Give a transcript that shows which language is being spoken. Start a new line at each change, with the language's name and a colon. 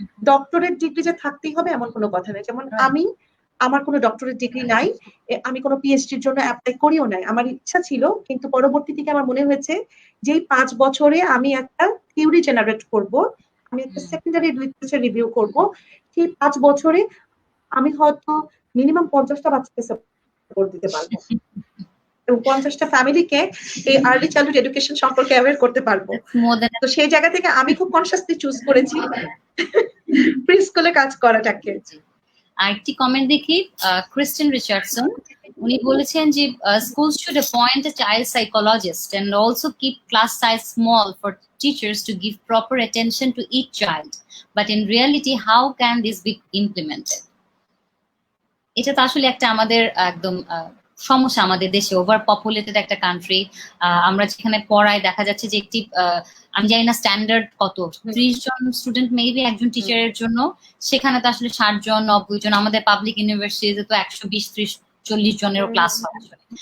Bangla: Doctorate degree যে থাকতেই হবে এমন কোনো কথা নেই। যেমন আমার কোনো ডক্টরেট ডিগ্রি নাই, আমি কোনো পিএইচডির জন্য অ্যাপ্লাই করিও নাই, আমার ইচ্ছা ছিল, কিন্তু পরবর্তী থেকে আমার মনে হয়েছে যে 5 বছরে আমি একটা থিওরি জেনারেট করব, আমি একটা সেকেন্ডারি লিটারেচার রিভিউ করব, সেই 5 বছরে আমি হয়তো মিনিমাম 50টা বাচ্চাকে সাপোর্ট দিতে পারবো, এবং 50টা ফ্যামিলিকে এই আর্লি চাইল্ডহুড এডুকেশন সম্পর্কে অ্যাওয়্যার করতে পারবো। তো সেই জায়গা থেকে আমি খুব কনসিয়াসলি চুজ করেছি প্রি স্কুলে কাজ করাটাকে। আরেকটি কমেন্ট দেখি, ক্রিস্টিন রিচার্ডসন উনি বলেছেন যে
English: schools should appoint a child psychologist and also keep class size small for teachers to give proper attention to each child, but in reality how can this be implemented?
Bangla: এটা তো আসলে একটা আমাদের একদম সমস্যা আমাদের দেশে, ওভার পপুলেটেড একটা কান্ট্রি। আমরা যেখানে পড়াই দেখা যাচ্ছে যে একটি আমি জানি না স্ট্যান্ডার্ড কত, 30 জন স্টুডেন্ট মেবি একজন টিচারের জন্য, সেখানে তো আসলে 60 জন 90 জন। আমাদের পাবলিক ইউনিভার্সিটিতে তো 120 30 40 জনেরও ক্লাস হয় আসলে।